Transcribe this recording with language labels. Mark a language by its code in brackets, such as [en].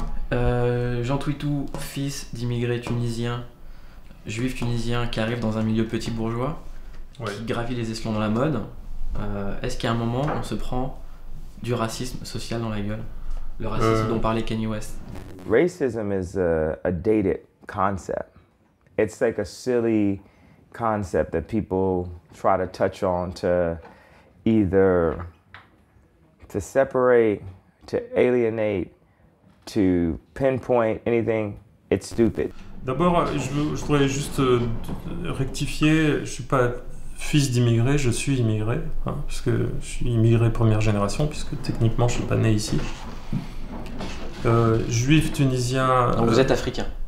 [fr] Jean Touitou, fils d'immigrés tunisiens, juif tunisien qui arrive dans un milieu petit bourgeois, qui gravit les échelons dans la mode. Est-ce qu'à un moment on se prend du racisme social dans la gueule? Le racisme dont parlait Kanye West. [en] Racism is a dated concept. It's like a silly concept that people try to touch on to either to separate, to alienate, to pinpoint anything. It's stupid. [fr] D'abord, je voudrais juste rectifier, je suis pas fils d'immigré, je suis immigré, hein, puisque je suis immigré première génération, puisque techniquement je suis pas né ici. Juif tunisien. Donc vous êtes africain?